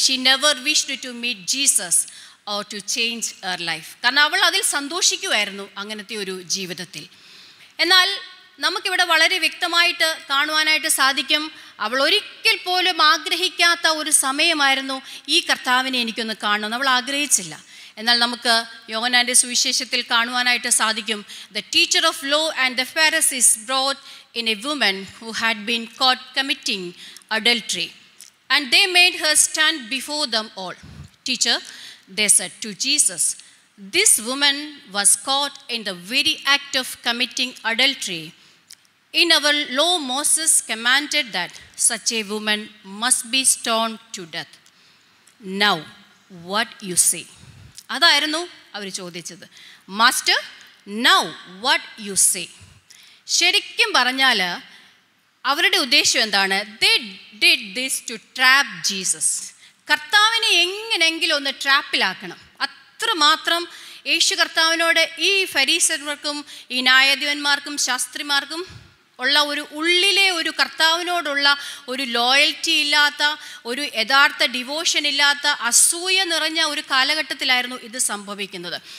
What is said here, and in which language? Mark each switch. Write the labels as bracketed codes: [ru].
[en] She never wished to meet Jesus or to change her life. [ml] കാരണം അവൾ അതിൽ സന്തോഷിക്കുമായിരുന്നു അങ്ങനത്തെ ഒരു ജീവിതത്തിൽ. എന്നാൽ നമുക്കിവിടെ വളരെ വ്യക്തമായിട്ട് കാണുവാനായിട്ട് സാധിക്കും, അവൾ ഒരിക്കൽ പോലും ആഗ്രഹിക്കാത്ത ഒരു സമയമായിരുന്നു ഈ കർത്താവിനെ എനിക്കൊന്ന് കാണണം. അവൾ ആഗ്രഹിച്ചില്ല. എന്നാൽ നമുക്ക് യോഹന്നാൻ്റെ സുവിശേഷത്തിൽ കാണുവാനായിട്ട് സാധിക്കും, [en] The teacher of law and the Pharisees brought in a woman who had been caught committing adultery, and they made her stand before them all. Teacher, they said to Jesus, this woman was caught in the very act of committing adultery. In our law, Moses commanded that such a woman must be stoned to death. Now, what you say? [ml] അതായിരുന്നു അവർ ചോദിച്ചത്. [en] Master, now what you say? [ml] ശരിക്കും പറഞ്ഞാൽ അവരുടെ ഉദ്ദേശം എന്താണ്? [en] They did this to trap Jesus. [ml] കർത്താവിനെ എങ്ങനെയെങ്കിലും ഒന്ന് ട്രാപ്പിലാക്കണം. അത്രമാത്രം യേശു കർത്താവിനോട് ഈ ഫരീസർക്കും ഈ ന്യായാധിപന്മാർക്കും ശാസ്ത്രിമാർക്കും ഉള്ള ഒരു ഉള്ളിലെ ഒരു കർത്താവിനോടുള്ള ഒരു ലോയൽറ്റി ഇല്ലാത്ത, ഒരു യഥാർത്ഥ ഡിവോഷൻ ഇല്ലാത്ത, അസൂയ നിറഞ്ഞ ഒരു കാലഘട്ടത്തിലായിരുന്നു ഇത് സംഭവിക്കുന്നത്.